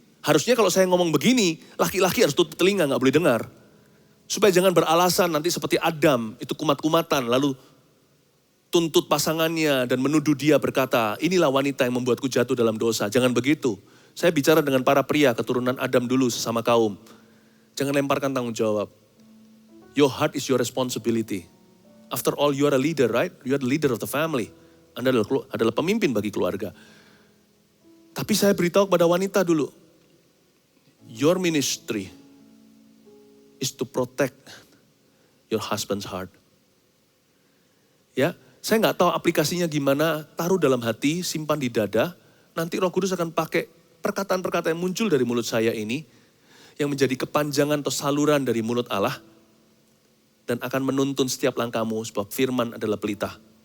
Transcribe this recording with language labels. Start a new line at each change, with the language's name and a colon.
Indonesian: Harusnya kalau saya ngomong begini, laki-laki harus tutup telinga, nggak boleh dengar. Supaya jangan beralasan nanti seperti Adam, itu kumat-kumatan, lalu tuntut pasangannya dan menuduh dia berkata, inilah wanita yang membuatku jatuh dalam dosa. Jangan begitu. Saya bicara dengan para pria keturunan Adam dulu sesama kaum. Jangan lemparkan tanggung jawab.
English: Your heart is your responsibility. After all, you are a leader, right? You are the leader of the family.
Indonesian: Anda adalah pemimpin bagi keluarga. Tapi saya beritahu kepada wanita dulu.
English: Your ministry is to protect your husband's heart.
Indonesian: Ya, saya nggak tahu aplikasinya gimana, taruh dalam hati, simpan di dada, nanti Roh Kudus akan pakai perkataan-perkataan yang muncul dari mulut saya ini, yang menjadi kepanjangan atau saluran dari mulut Allah, dan akan menuntun setiap langkahmu, sebab firman adalah pelita.